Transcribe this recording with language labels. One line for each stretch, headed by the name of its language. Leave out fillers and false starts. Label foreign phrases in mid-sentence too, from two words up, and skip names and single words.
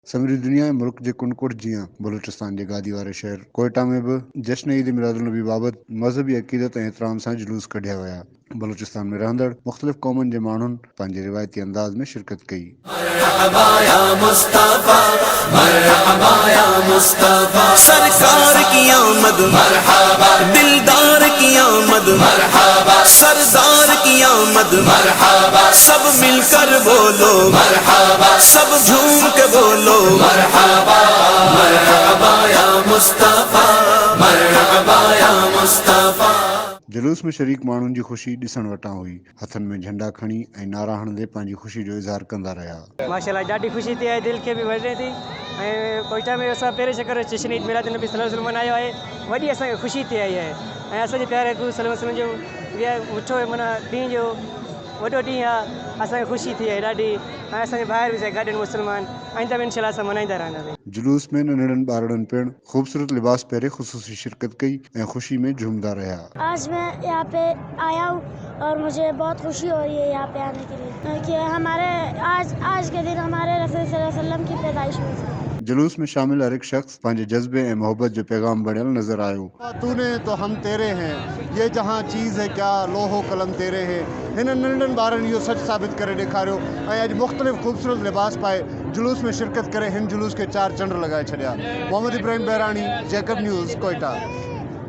Sindhi: समूरी दुनिया में मुल्क जे कुंड जीअं बलूचिस्तान जे गादी वारे शहर कोयटा में भी जश्न ईद मिलादुलनबी बाबत मज़हबी अक़ीदत ऐं एहतराम सां जुलूस कढिया विया। बलूचिस्तान में रहंदड़ मुख़्तलिफ़ क़ौमुनि जे माण्हुनि पंहिंजे रिवायती अंदाज़ में शिरकत कई।
Arabic: مرحبا يا مصطفى، مرحبا يا مصطفى,
Urdu: سرکار کی آمد مرحبا، دلدار کی آمد مرحبا، سردار کی آمد مرحبا، سب مل کر بولو مرحبا، سب جھوم کے بولو مرحبا,
Arabic: مرحبا يا مصطفى، مرحبا يا مصطفى.
Sindhi: जुलूस में शरीक माण्हुनि जी ख़ुशी ॾिसण वटां हुई। हथनि में झंडा खणी ऐं नारा हणंदे पंहिंजी ख़ुशी जो इज़हार कंदा रहिया। माशाल्लाह ॾाढी ख़ुशी थी आहे, दिलि खे बि वणे थी। ऐं कोयटा में असां पहिरें चकर जश्न ईद मिलाद नबी
Arabic: صلى الله عليه وسلم
Sindhi: मल्हायो आहे। वॾी असांखे ख़ुशी थी आई आहे ऐं असांजे प्यारे गुरु
Arabic: صلى الله عليه وسلم
Sindhi: जो मिठो माना ॾींहं जो वॾो ॾींहुं आहे। असांखे ख़ुशी थी आहे ॾाढी ऐं असांजे ॿाहिरि बि गॾु मुस्लमान आईंदा बि इंशाल्लाह असां मल्हाईंदा रहंदासीं। जुलूस में नंढड़नि ॿारड़नि पिणु ख़ूबसूरत लिबास पहिरे ख़ुसूसी शिरकत कई ऐं ख़ुशी में झूमदा रहिया।
Urdu: آج میں یہاں پہ آیا ہوں اور مجھے بہت خوشی ہو رہی ہے یہاں پہ آنے کے لیے کہ ہمارے آج کے دن ہمارے رسول
Arabic: صلى الله عليه وسلم
Urdu: کی پیدائش ہوئی تھی.
Sindhi: जुलूस में शामिल हर एक शख्स पंहिंजे जज्बे ऐं मोहब्बत जो पैगाम बणियल नज़र आयो।
Urdu: تو نے تو ہم تیرے ہیں، یہ جہاں چیز ہے کیا لوح و قلم تیرے ہیں.
Sindhi: हिन नंढड़नि ॿारनि इहो सच साबित करे ॾेखारियो ऐं अॼु मुख़्तलिफ़ ख़ूबसूरत लिबास पाए जुलूस में शिरकत करे हिन जुलूस खे 4 चंड लॻाए छॾिया। मोहम्मद इब्राहिम बहराणी, जैकब न्यूज़, कोयटा।